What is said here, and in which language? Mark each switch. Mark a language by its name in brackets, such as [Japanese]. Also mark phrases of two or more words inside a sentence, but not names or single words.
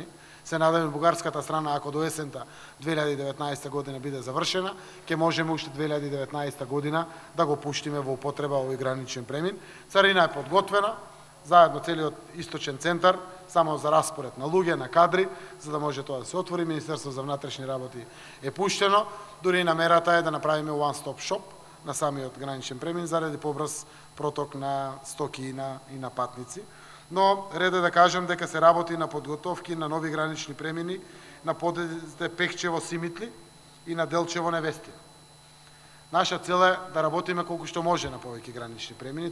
[Macedonian] Се надеваме бугарската страна, ако до есента 2019 година биде завршена, ќе можеме уште 2019 година да го пуштиме во употреба овој граничен премин. Царина е подготвена, заедно целиот источен центар, само за распоред на луѓе, на кадри, за да може тоа да се отвори. Министерство за внатрешни работи е пуштено, дури и намерата е да направиме [English] one-stop shop [Macedonian] на самиот граничен премин заради побрз проток на стоки и на патници. Но ред е да кажем дека се работи на подготовки на нови гранични премини на подедите Пехчево Симитли и на Делчево Невестија. Наша цел е да работиме колку што може на повеќе гранични премини.